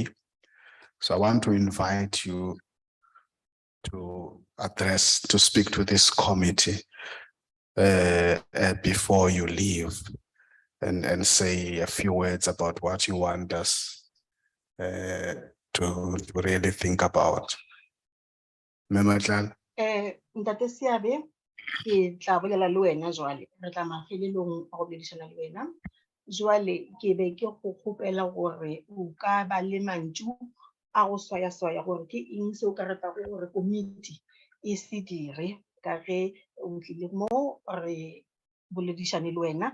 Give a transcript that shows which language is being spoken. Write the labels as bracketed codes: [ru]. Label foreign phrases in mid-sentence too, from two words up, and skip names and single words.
[en] So I want to invite you to speak to this committee before you leave and say a few words about what you want us to really think about. [nso] Ntate Seabe, ke tla bolela le wena jwale, re tla mafelelong a go boledišana le wena. Jwale ke be ke go kgopela gore o ka ba le mantšu a go swaya gore ke eng se o ka ratago gore komiti e se dire ka ge o tlile mo re boledišane le wena.